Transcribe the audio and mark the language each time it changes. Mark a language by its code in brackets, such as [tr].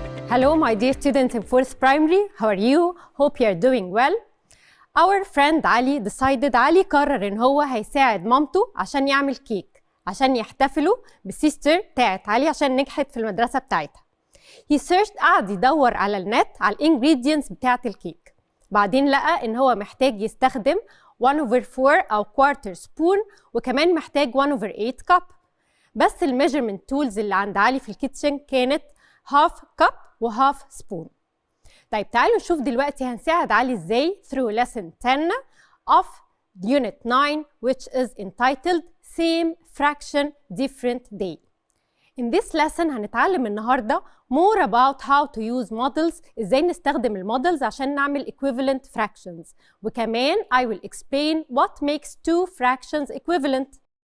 [en] Hello, my dear students in 4th primary. How are you? Hope you are doing well. [ar] Our friend علي قرر إن هو هيساعد مامته عشان يعمل كيك عشان يحتفلوا بالسيستر بتاعت علي عشان نجحت في المدرسة بتاعتها. [en] He searched [ar] قعد يدور على النت على الانجريدينتس بتاعت الكيك. بعدين لقى إن هو محتاج يستخدم 1/4 أو [en] quarter spoon [ar] وكمان محتاج 1/8 cup. بس الميجرمنت تولز اللي عند علي في الكيتشن كانت half cup و half spoon. طيب تعالوا نشوف دلوقتي هنساعد علي ازاي [en] through lesson 10 of unit 9 which is entitled same fraction different day. In this lesson [ar] هنتعلم النهارده [en] more about how to use models، [ar] ازاي نستخدم المودلز عشان نعمل [en] equivalent fractions، [ar] وكمان [en] I will explain what makes two fractions equivalent.